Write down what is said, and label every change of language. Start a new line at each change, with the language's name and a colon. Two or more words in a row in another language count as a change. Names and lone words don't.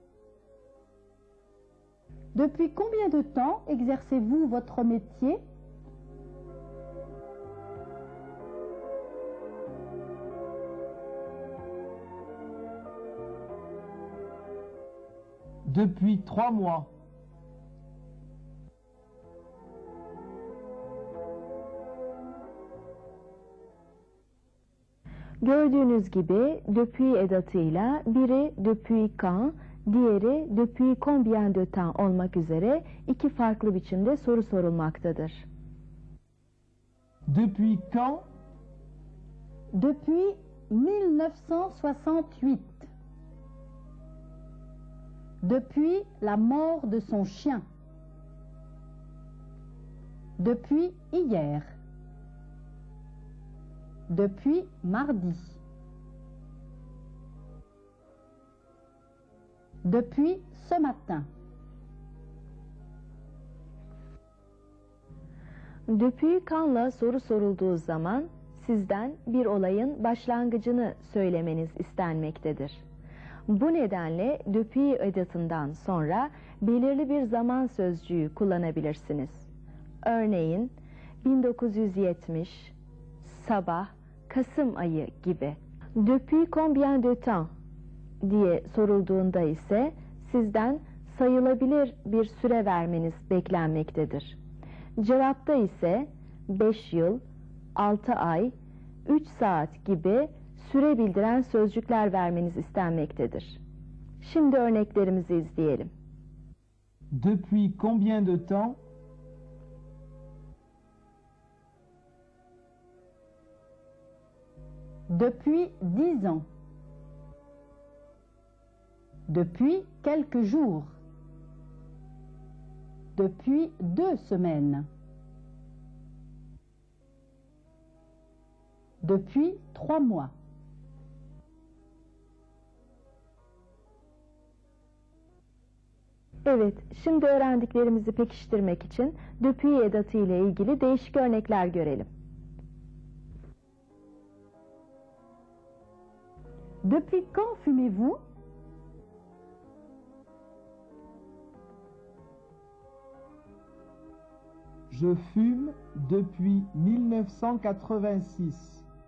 French: Depuis combien de temps exercez-vous votre métier? Depuis 3 mois.
Turkish: Gördüğünüz gibi depuis edatıyla biri
French: depuis quand,
Turkish: diğeri
French: depuis combien de temps
Turkish: olmak üzere iki farklı biçimde soru sorulmaktadır.
French: Depuis quand? Depuis 1968. Depuis la mort de son chien. Depuis hier. Depuis mardi. Depuis ce matin.
Turkish: Depuis kanla soru sorulduğu zaman sizden bir olayın başlangıcını söylemeniz istenmektedir. Bu nedenle depuis edatından sonra belirli bir zaman sözcüğü kullanabilirsiniz. Örneğin 1970, sabah, Kasım ayı gibi.
French: Depuis combien de temps
Turkish: diye sorulduğunda ise sizden sayılabilir bir süre vermeniz beklenmektedir. Cevapta ise 5 yıl, 6 ay, 3 saat gibi süre bildiren sözcükler vermeniz istenmektedir. Şimdi örneklerimizi izleyelim.
French: Depuis combien de temps? Depuis 10 ans. Depuis quelques jours. Depuis 2 semaines. Depuis 3 mois.
Turkish: Evet, şimdi öğrendiklerimizi pekiştirmek için depuis edatı ile ilgili değişik örnekler görelim.
French: Depuis quand fumez-vous? Je fume depuis 1986.